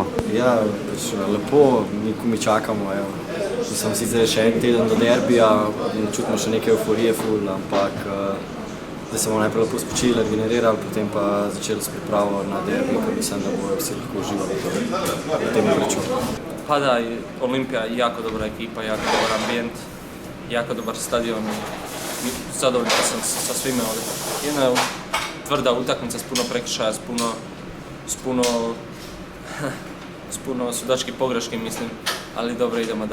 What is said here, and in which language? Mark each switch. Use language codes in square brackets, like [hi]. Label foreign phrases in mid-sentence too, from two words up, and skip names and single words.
[sl] Ja, lepo, mi čakamo, mislim, sicer še en teden do derbija, čutimo še neke euforije ful, ampak da se bomo najprej lepo spočili, generirali, potem pa začeli s pripravo na derbi, ker mislim, da bojo vsi lahko uživali v tem igriču. [hr] Pa da, Olimpija je jako dobra ekipa, jako dobar ambijent, jako dobar stadion. Zadovoljan sam sa svime ovdje. Jedna tvrda utakmica s puno prekršaja, s puno sudačkih pogreški, mislim, ali dobro idemo dalje.